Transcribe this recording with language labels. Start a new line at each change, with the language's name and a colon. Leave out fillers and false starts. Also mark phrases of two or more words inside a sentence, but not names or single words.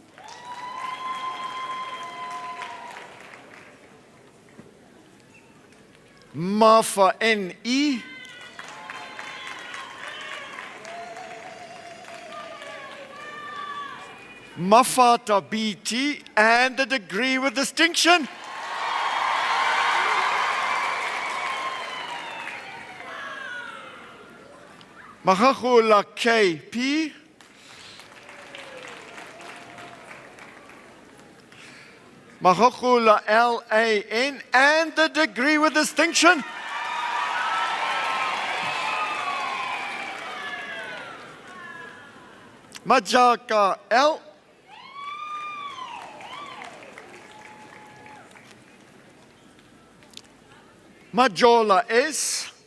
English: Mafa NE. Mafata BT and a degree with distinction. Mahahula KP. Mahakula LAN and the degree with distinction. Majaka L. Majola S.